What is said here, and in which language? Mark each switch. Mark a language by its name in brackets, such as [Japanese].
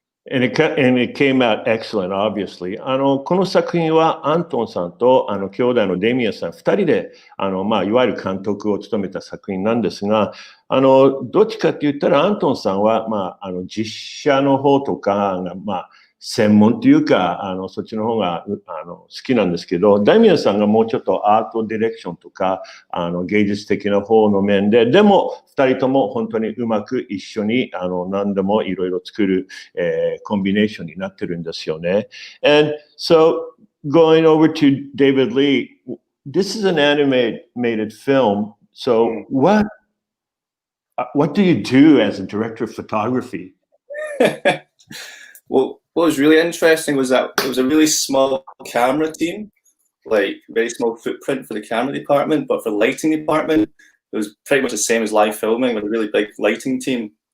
[English] And it came out excellent, obviously. [Japanese] この作品はアントンさんと兄弟のデミアンさん2人でいわゆる監督を務めた作品なんですが、どっちかって言ったらアントンさんは実写の方とかが専門というか、そっちの方が好きなんですけど、ダミアンさんがもうちょっとアートディレクションとか、芸術的な方の面で、でも二人とも本当にうまく一緒に何でもいろいろ作る、コンビネーションになってるんですよね。 [English] And so going over to David Lee, this is an animated film. So what do you do as a director of photography? Well, what was really interesting was that it was a really small camera team, like very small footprint for the camera department, but for the lighting department, it was pretty much the same as live filming with a really big lighting team.